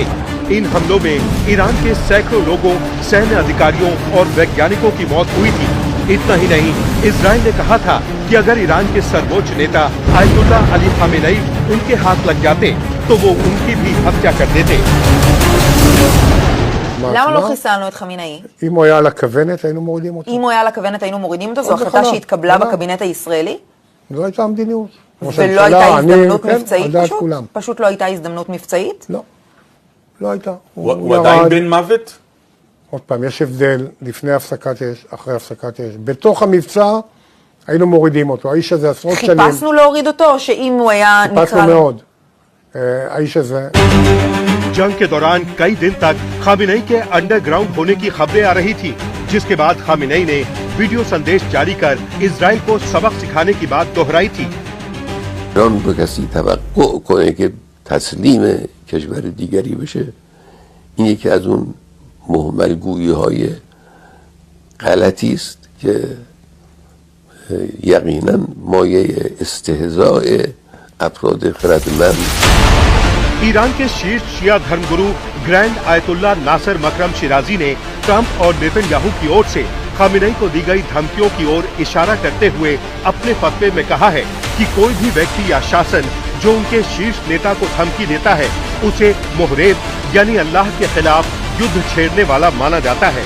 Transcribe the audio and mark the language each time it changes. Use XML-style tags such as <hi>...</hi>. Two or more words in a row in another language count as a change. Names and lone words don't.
<hi>इन हमलों में ईरान के सैकड़ों लोगों, सैन्य अधिकारियों और वैज्ञानिकों की मौत हुई थी। इतना ही नहीं, इजराइल ने कहा था कि अगर ईरान के सर्वोच्च नेता आयतुल्लाह अली खामेनेई उनके हाथ लग जाते तो वो उनकी भी हत्या कर देते।</hi> <he>למה לא חיסלנו את חמינאי? אם הוא היה על הכוונת, היינו מורידים אותו. אם הוא היה על הכוונת, היינו מורידים אותו? זו החלטה שהתקבלה בקבינט הישראלי? זו הייתה המדיניות. ולא הייתה הזדמנות מבצעית פשוט? פשוט לא הייתה הזדמנות מבצעית? לא, לא הייתה. הוא עדיין בן מוות? עוד פעם, יש הבדל לפני הפסקת אש, אחרי הפסקת אש. בתוך המבצע היינו מורידים אותו. האיש הזה עשרות שנים. חיפשנו להוריד אותו, או שאם הוא היה נקרא... חיפשנו מאוד. האיש הזה...</he> <hi>जंग के दौरान कई दिन तक खामेनेई के अंडरग्राउंड होने की खबरें आ रही थी, जिसके बाद खामेनेई ने वीडियो संदेश जारी कर इजराइल को सबक सिखाने की बात दोहराई थी।</hi> <fa>ایران به کسی توقع کنه که تسلیم کشور دیگری بشه، این یکی از اون مهملگویی های غلطی است که یقینا مایه استهزاء افراد خردمند.</fa> <hi>ईरान के शीर्ष शिया धर्मगुरु ग्रैंड आयतुल्ला नासर मकरम शिराजी ने ट्रंप और नेतन्याहू की ओर से खामेनेई को दी गई धमकियों की ओर इशारा करते हुए अपने फतवे में कहा है कि कोई भी व्यक्ति या शासन जो उनके शीर्ष नेता को धमकी देता है उसे मुहरेब यानी अल्लाह के खिलाफ युद्ध छेड़ने वाला माना जाता है।</hi>